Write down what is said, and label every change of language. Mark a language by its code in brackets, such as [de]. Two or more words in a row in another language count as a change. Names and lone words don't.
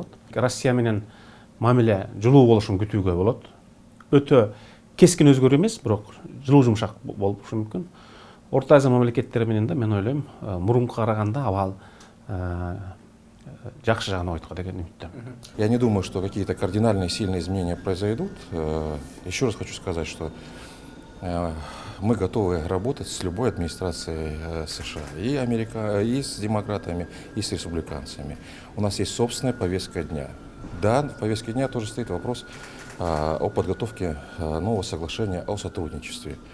[ky] Россия менен мамиле жылуу болушун күтүүгө болот. Өтө кескин өзгөрүү эмес, бирок жылуу жумшак болушу мүмкүн. Орто Азия мамлекеттери менен да мен ойлойм, мурунку караганда абал жакшы жагына ойткон деген үмүттөмүн. [ru] Я не думаю, что какие-то кардинальные сильные изменения произойдут. Еще раз хочу сказать, что мы готовы работать с любой администрацией США, и Америка, и с демократами, и с республиканцами. У нас есть собственная повестка дня. Да, в повестке дня тоже стоит вопрос о подготовке нового соглашения о сотрудничестве.